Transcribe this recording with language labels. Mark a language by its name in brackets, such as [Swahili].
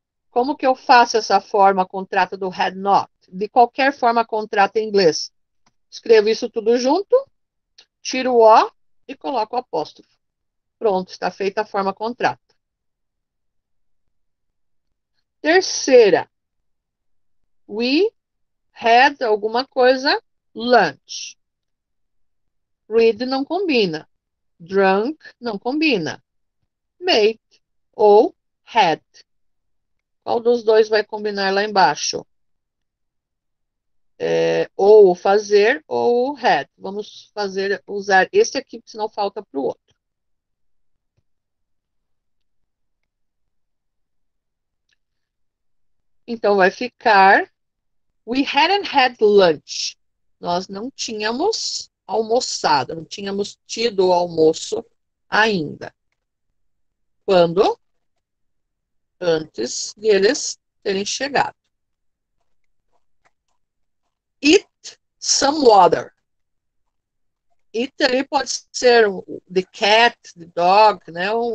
[Portuguese] Como que eu faço essa forma contrata do had not? De qualquer forma contrata em inglês. Escrevo isso tudo junto, tiro o O e coloco o apóstrofo. Pronto, está feita a forma contrata. Terceira. [English] We had [Portuguese] alguma coisa [English] lunch. [Portuguese] Read não combina. Drunk não combina. Made ou had. Qual dos dois vai combinar lá embaixo? Ou fazer ou had. Vamos usar esse aqui, senão falta para o outro. Então vai ficar [English] we hadn't had lunch. [Portuguese] Nós não tínhamos almoçado, não tínhamos tido o almoço ainda. Quando? Antes deles terem chegado. [English] Eat some water. Eat [Portuguese] ali pode ser [English] the cat, the dog, né?